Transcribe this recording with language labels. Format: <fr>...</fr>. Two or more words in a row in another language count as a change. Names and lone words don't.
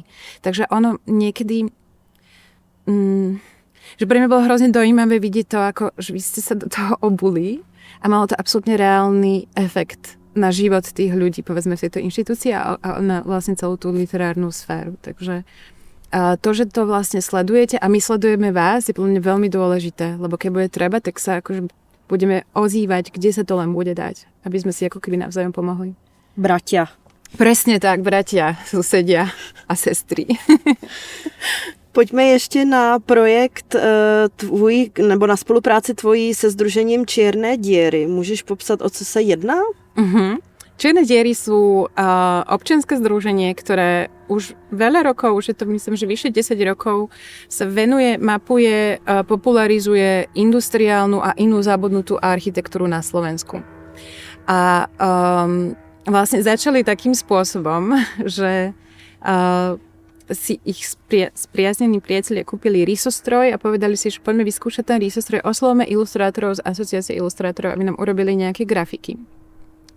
<sk>Takže ono niekedy že pre mňa bolo hrozne dojímavé vidieť to, ako že vy ste sa do toho obuli a malo to absolútne reálny efekt na život tých ľudí, povedzme v tejto inštitúcii a na vlastne celú tú literárnu sféru. Takže to, že to vlastne sledujete a my sledujeme vás, je podľa mňa veľmi dôležité, lebo keď bude treba, tak sa akože budeme ozývať, kde sa to len bude dať, aby sme si ako keby navzájom pomohli. Bratia. Presne tak, bratia, susedia a sestry.</sk> <cs>Pojďme ještě na projekt tvůj, nebo na spolupráci tvojí se Sdružením Čierne diery. Můžeš popsat, o co se jedná?</cs> <sk>Čierne diery sú občianske združenie, ktoré už veľa rokov, už je to myslím, že vyše 10 rokov, sa venuje, mapuje, popularizuje industriálnu a inú zabudnutú architektúru na Slovensku. A vlastne začali takým spôsobom, že si ich spriaznení priatelia kúpili rysostroj a povedali si, že poďme vyskúšať ten rysostroj, oslovme ilustrátorov z Asociácie ilustrátorov, aby nám urobili nejaké grafiky.</sk>